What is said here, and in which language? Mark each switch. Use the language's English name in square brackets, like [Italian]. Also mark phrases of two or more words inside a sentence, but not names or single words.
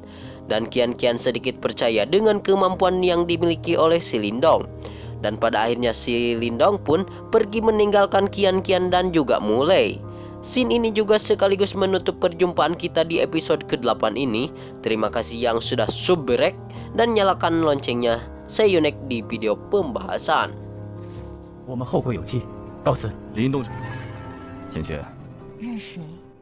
[Indonesian] Dan Qian sedikit percaya dengan kemampuan yang dimiliki oleh si Lindong. Dan pada akhirnya si Lindong pun pergi meninggalkan Qian dan juga Mulai. Scene ini juga sekaligus menutup perjumpaan kita di episode ke-8 ini. Terima kasih yang sudah subrek dan nyalakan loncengnya. [English] See you next [Indonesian] di video pembahasan. [Chinese] 我们后会有期，告辞。林东主，倩倩，认识